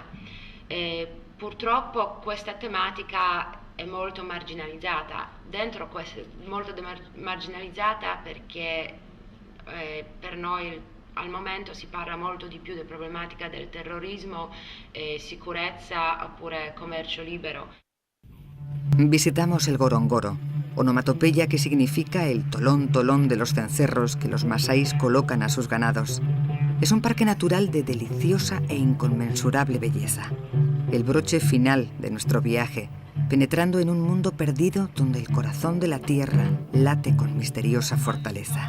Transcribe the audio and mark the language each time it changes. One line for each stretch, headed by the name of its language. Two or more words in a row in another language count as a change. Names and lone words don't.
Italian: Purtroppo questa tematica è molto marginalizzata, molto marginalizzata perché per noi al momento si parla molto di più di problematica del terrorismo, sicurezza oppure commercio libero.
Spanish: Visitamos el Gorongoro, onomatopeya que significa el tolón tolón de los cencerros que los masáis colocan a sus ganados. Es un parque natural de deliciosa e inconmensurable belleza. El broche final de nuestro viaje, penetrando en un mundo perdido donde el corazón de la tierra late con misteriosa fortaleza.